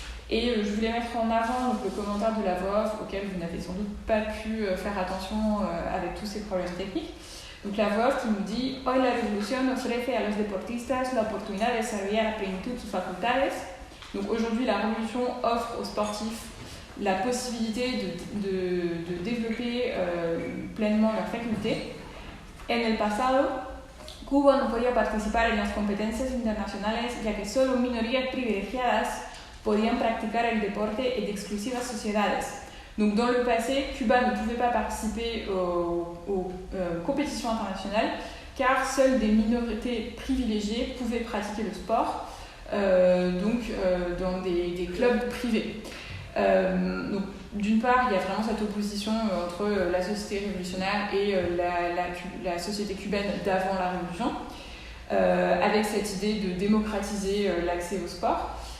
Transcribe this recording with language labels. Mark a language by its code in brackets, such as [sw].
[fr] Et je voulais mettre en avant le commentaire de la voix off auquel vous n'avez sans doute pas pu faire attention avec tous ces problèmes techniques. Donc la voix off qui nous dit [es] « Hoy la revolución ofrece a los deportistas la oportunidad de desarrollar a plenitud sus facultades ». [fr] Donc aujourd'hui, la révolution offre aux sportifs la possibilité de développer pleinement leurs facultés. [es] En el pasado, Cuba no podía participar en las competencias internacionales ya que solo minorías privilegiadas podían practicar el deporte en exclusivas sociedades. [fr] Donc dans le passé, Cuba ne pouvait pas participer aux compétitions internationales car seules des minorités privilégiées pouvaient pratiquer le sport, dans des clubs privés. Donc, d'une part, il y a vraiment cette opposition entre la société révolutionnaire et la société cubaine d'avant la révolution, avec cette idée de démocratiser l'accès au sport.